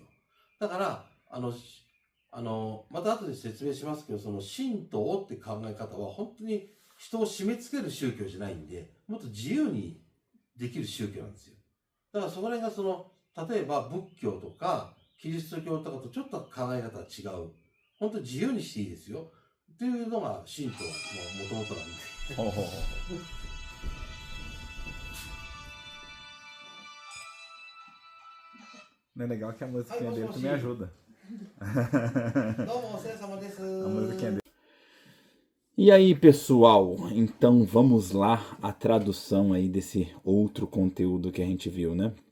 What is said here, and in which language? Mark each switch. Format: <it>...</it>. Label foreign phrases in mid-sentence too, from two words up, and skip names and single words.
<ja>だからまた後で説明しますけど、その神道って考え方は本当に人を締め付ける宗教じゃないんで、もっと自由にできる宗教なんですよ。だからそこら辺が例えば仏教とかキリスト教とかとちょっと考え方が違う。本当に自由にしていいですよ。っていうのが神道のもともとなんで。ほうほうほう。</ja> <pt>Não é legal que a musiquinha dele tu me ajuda. A musiquinha dele. E aí, pessoal, então vamos lá a tradução aí desse outro conteúdo que a gente viu, né?</pt>